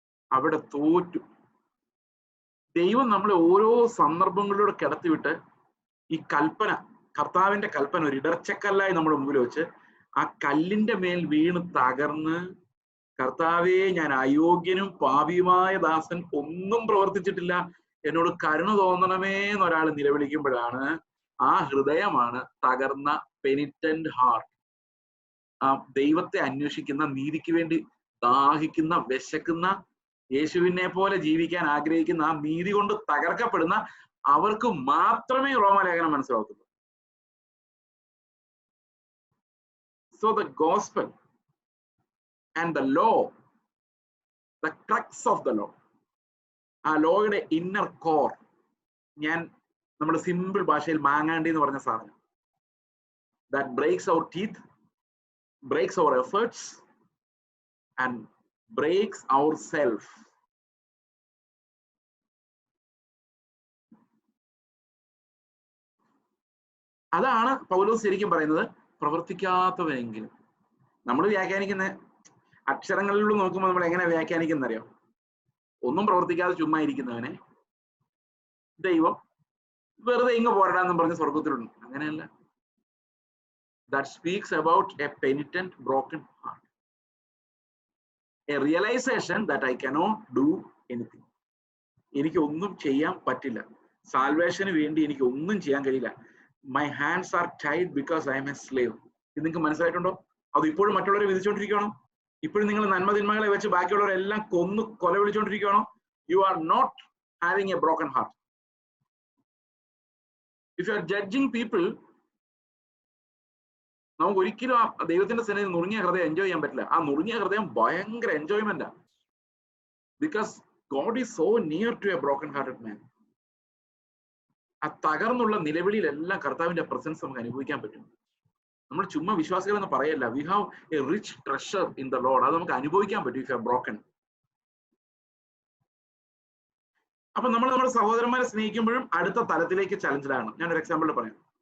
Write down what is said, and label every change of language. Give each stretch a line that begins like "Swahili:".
Malayalam: അവിടെ തോറ്റു. ദൈവം നമ്മളെ ഓരോ സന്ദർഭങ്ങളിലൂടെ കിടത്തിവിട്ട് ഈ കൽപ്പന, കർത്താവിന്റെ കൽപ്പന ഒരു ഇടർച്ചക്കല്ലായി നമ്മുടെ മുമ്പിൽ വെച്ച് ആ കല്ലിന്റെ മേൽ വീണ് തകർന്ന്, കർത്താവേ ഞാൻ അയോഗ്യനും പാപിയുമായ ദാസൻ, ഒന്നും പ്രവർത്തിച്ചിട്ടില്ല, എന്നോട് കരുണ തോന്നണമേ എന്നൊരാൾ നിലവിളിക്കുമ്പോഴാണ് ആ ഹൃദയമാണ് തകർന്ന പെനിറ്റന്റ് ഹാർട്ട്, ആ ദൈവത്തെ അന്വേഷിക്കുന്ന, നീതിക്ക് വേണ്ടി ദാഹിക്കുന്ന, വിശക്കുന്ന, യേശുവിനെ പോലെ ജീവിക്കാൻ ആഗ്രഹിക്കുന്ന, ആ നീതി കൊണ്ട് തകർക്കപ്പെടുന്ന അവർക്ക് മാത്രമേ റോമാലേഖനം മനസ്സിലാക്കത്തുള്ളൂ.
English: So the gospel and the law, the crux of the law,
Malayalam: ആ ലോയുടെ ഇന്നർ കോർ, ഞാൻ നമ്മുടെ സിമ്പിൾ ഭാഷയിൽ മാങ്ങാണ്ടി എന്ന് പറഞ്ഞ സാധനം,
English: that breaks our teeth, breaks our efforts and breaks our self.
Malayalam: അതാണ് പൗലോസ് ശരിക്കും പറയുന്നത്, പ്രവർത്തിക്കാത്തവരെങ്കിലും. നമ്മൾ വ്യാഖ്യാനിക്കുന്ന അക്ഷരങ്ങളിലൂടെ നോക്കുമ്പോൾ നമ്മൾ എങ്ങനെ വ്യാഖ്യാനിക്കുന്നറിയോ? ഒന്നും പ്രവർത്തിക്കാതെ ചുമ്മാ ഇരിക്കുന്നവനെ ദൈവം വെറുതെ ഇങ്ങ് പോരടാന്നും പറഞ്ഞ് സ്വർഗത്തിലുണ്ട്. അങ്ങനെയല്ല.
English: That speaks about a penitent, broken heart, a realization that I cannot do anything.
Malayalam: എനിക്ക് ഒന്നും ചെയ്യാൻ പറ്റില്ല, സാൽവേഷന് വേണ്ടി എനിക്ക് ഒന്നും ചെയ്യാൻ കഴിയില്ല.
English: My hands are tied because I am a slave.
Malayalam: ഇത് നിങ്ങൾക്ക് മനസ്സിലായിട്ടുണ്ടോ? അത് ഇപ്പോഴും മറ്റുള്ളവരെ വിധിച്ചുകൊണ്ടിരിക്കുകയാണോ? ഇപ്പോഴും നിങ്ങൾ നന്മതിന്മകളെ വെച്ച് ബാക്കിയുള്ളവരെല്ലാം കൊല വിളിച്ചുകൊണ്ടിരിക്കുകയാണോ?
English: You are not having a broken heart. If you are judging people,
Malayalam: നമുക്ക് ഒരിക്കലും ആ ദൈവത്തിന്റെ സന്നിധിയിൽ നുറുങ്ങിയ ഹൃദയം എൻജോയ് ചെയ്യാൻ പറ്റില്ല. ആ നുറുങ്ങിയ ഹൃദയം ഭയങ്കര എൻജോയ്മെന്റാ.
English: Because God is so near to a broken hearted man.
Malayalam: ആ തകർന്നുള്ള നിലവിളിയിലെല്ലാം കർത്താവിന്റെ പ്രസൻസ് നമുക്ക് അനുഭവിക്കാൻ പറ്റും. നമ്മൾ ചുമ്മാ വിശ്വാസികൾ എന്ന് പറയല്ല.
English: We have a rich treasure in the lord.
Malayalam: അത് നമുക്ക് അനുഭവിക്കാൻ പറ്റും
English: If you are broken.
Malayalam: അപ്പൊ നമ്മൾ നമ്മുടെ സഹോദരന്മാരെ സ്നേഹിക്കുമ്പോഴും അടുത്ത തലത്തിലേക്ക് ചലഞ്ചിലാണ്. ഞാനൊരു എക്സാമ്പിൾ പറയാം.